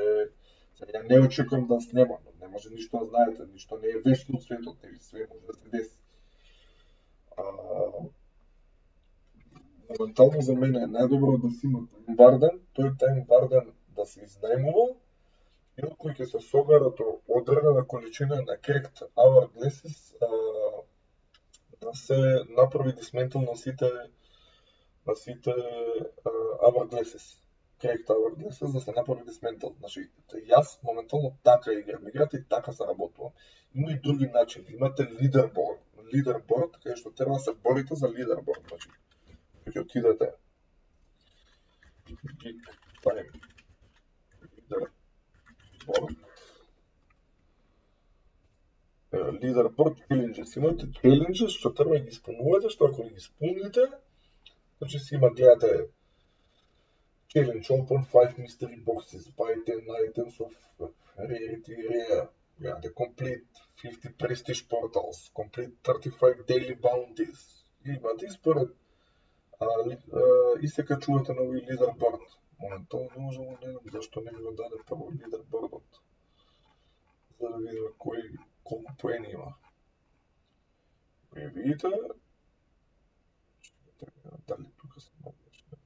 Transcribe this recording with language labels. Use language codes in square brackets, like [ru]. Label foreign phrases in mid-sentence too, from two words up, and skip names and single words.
[mk] Ја не очекувам да снема, но не може ништо да знаете, ништо не е вечно од светот, нели све може да се деси. Моментално за мене е најдобро да си има Time варден, тој Time варден да се изнајмува, или кој ќе се соберат одредена количина на [en] cracked hourglasses [mk] да се направи dismantle на сите hourglasses. [en] Cracked hourglasses [mk] да се направи dismantle. Значи, јас моментално така играм играта и така се работувам. Има и други начини. Имате leaderboard, кај што треба да се борите за leaderboard. Значи, ќе отидете [en] Big Time leaderboard challenges. [mk] Имате challenges што треба да ги исполнувате, што ако ги исполните, значи си има, гледате, [en] challenge open 5 mystery boxes, buy 10 items of rarity rare, гледате, complete 50 prestige portals, complete 35 daily bounties. [mk] Имате и според и се качувате на овој leaderboard. Моментално не можам да гледам зашто не ми го даде прво leaderboardот. За да видиме колку поени има. Видите, дали тука се наоѓаш?